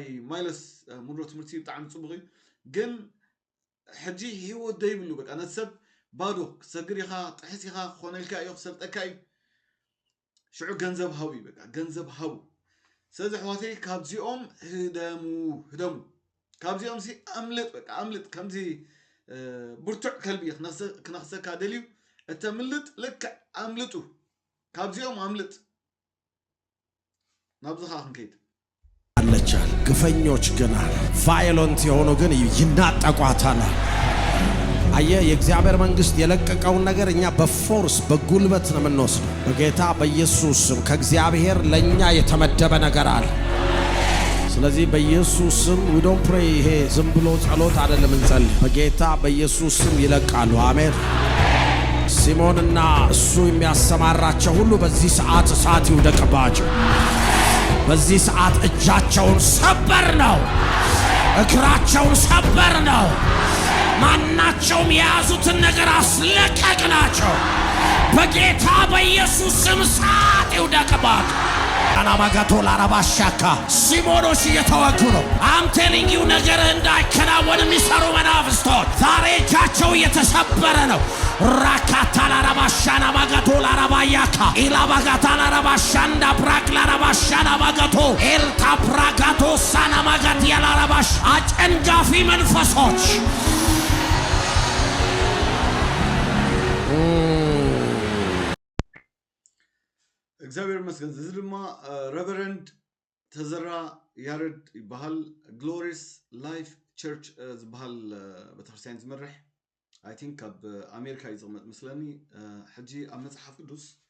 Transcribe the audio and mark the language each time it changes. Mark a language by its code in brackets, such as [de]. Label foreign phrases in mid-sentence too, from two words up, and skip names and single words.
[ti] ማይልስ ሙንሮ ትምህርቲ ብጣዕሚ ፅቡቅ እዩ ግን ሕጂ ህይወት ደይብሉ በቃ ነቲ ሰብ ባዶ ክሰግር ኢኻ ጥሕስ ኢኻ ክኾነልካ እዩ ክሰልጠካ እዩ ሽዑ ገንዘብ ሃቡ እዩ በቃ ገንዘብ ሃቡ ስለዚ ኣሕዋተይ ካብዚኦም ህደሙ ካብዚኦም ሲ ኣምልጥ ከምዚ ብርቱዕ ከልቢ ክነኽሰካ ደልዩ እተምልጥ ልክዕ ኣምልጡ ካብዚኦም አምልጥ ናብዝኻ ክንከይድ [am] አለቻል ግፈኞች ግን ቫዮለንት የሆኑ ግን ይናጠቋታል። አየ የእግዚአብሔር መንግስት የለቀቀውን ነገር እኛ በፎርስ በጉልበት ነው የምንወስደው። በጌታ በኢየሱስ ስም ከእግዚአብሔር ለኛ የተመደበ ነገር አለ። ስለዚህ በኢየሱስ ስም [en] we don't pray [am] ይሄ ዝም ብሎ ጸሎት አይደለም እንጸልይ። በጌታ በኢየሱስ ስም ይለቃሉ። አሜን። ሲሞንና እሱ የሚያሰማራቸው ሁሉ በዚህ ሰዓት እሳት ይውደቅባቸው። በዚህ ሰዓት እጃቸውን ሰበር ነው፣ እግራቸውን ሰበር ነው። ማናቸውም የያዙትን ነገር አስለቀቅናቸው። በጌታ በኢየሱስ ስም እሳት ይውደቅባቸው። አናማጋቶ ላራባሻካ ሲሞኖስ እየተወጉ ነው። [en] I'm telling you [am] ነገር እንዳይከናወን የሚሰሩ መናፍስቶች ዛሬ እጃቸው እየተሰበረ ነው። ራካታ ላራባሻና ማጋቶ ላራባያካ ኢላባጋታ ላራባሻንዳ ብራክ ላራባሻና ማጋቶ ኤልታ ብራጋቶ ሳና ማጋት ያላራባሽ አጨንጋፊ መንፈሶች [ti] እግዚአብሔር ይመስገን። እዚ ድማ ሬቨረንድ ተዘራ ያሬድ ይበሃል ግሎሪስ ላይፍ ቸርች ዝበሃል ቤተክርስትያን ዝመርሕ [en] I think [ti] ኣብ ኣሜሪካ ይዝቕመጥ መስለኒ ሕጂ ኣብ መጽሓፍ ቅዱስ